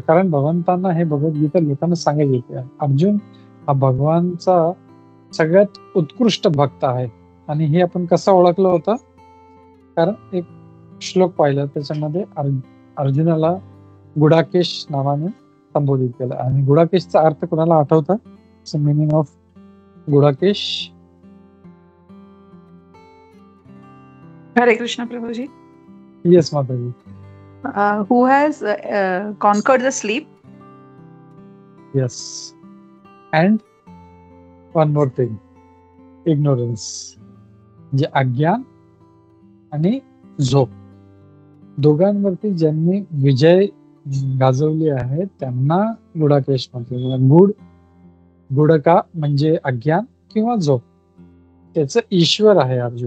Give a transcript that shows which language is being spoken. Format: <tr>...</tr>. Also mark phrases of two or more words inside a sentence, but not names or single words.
<mr>कारण भगवंतांना हे भगवद्गीता लोकांना सांगायचे, अर्जुन हा भगवानचा सगळ्यात उत्कृष्ट भक्त आहे. आणि हे आपण कसं ओळखलं होतं, कारण एक श्लोक पाहिला त्याच्यामध्ये अर्जुनाला गुडाकेश नावाने संबोधित केलं. आणि गुडाकेशचा अर्थ कोणाला आठवतं,</mr> <en>meaning of</en> <mr>गुडाकेश? हरे कृष्ण प्रभुजी. येस माताजी.</mr> <en>who has conquered the sleep. Yes. And one more thing, ignorance,</en> <mr>म्हणजे अज्ञान आणि झोप, दोघांवरती ज्यांनी विजय गाजवली आहे त्यांना गुडाकेश म्हणतात. गुडका म्हणजे अज्ञान किंवा झोप, त्याचं ईश्वर आहे अर्जुन.</mr>